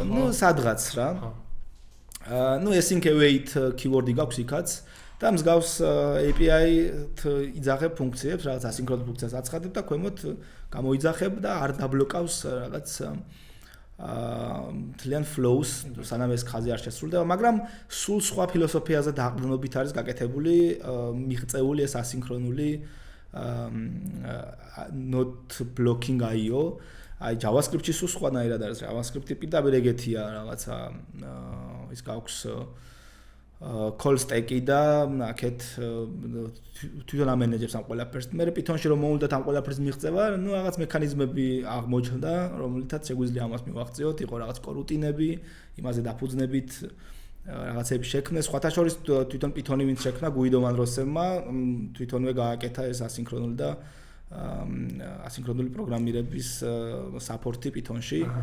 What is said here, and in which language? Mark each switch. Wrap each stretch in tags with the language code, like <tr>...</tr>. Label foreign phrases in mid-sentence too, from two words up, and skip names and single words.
<ka>ნუ სადღაც რა. ნუ</ka> <en>async await</en> <ka>keyword-ი გაქვს იქაც და მსგავს API-თ იძახებ ფუნქციებს, რაღაც ასინქრონულ ფუნქციას აცხადებ და ქვემოთ გამოიძახებ და არ დაბლოკავს რაღაც მთლიან flows, სანამ ეს ხაზი არ შესრულდება, მაგრამ სულ სხვა ფილოსოფიაზე დაყრდნობით არის გაკეთებული, მიღწეული ეს ასინქრონული</ka> <en>not blocking IO.</en> <ka>აი JavaScript-ში სულ სხვანაირად არის. JavaScript-ი პირდაპირ ეგეთია რაღაცა ის გაქვს</ka> <en>call stack-</en> <ka>ი და აქეთ თვითონ ამენეჯებს ამ ყველაფერს. მე Python-ში რომ მოვუდათ ამ ყველაფერს მიღწევა, ну რაღაც მექანიზმები აღმოჩნდა, რომელთაც შეგვიძლია ამას მივაღწიოთ, იყო რაღაც კორუტინები, იმაზე დაფუძნებით რაღაცები შექმნეს. სხვათა შორის თვითონ Python-ი ვინც შექმნა, Guido Manrosevმა, თვითონვე გააკეთა ეს ასინქრონული და ასინქრონული პროგრამირების support-ი Python-ში.</ka>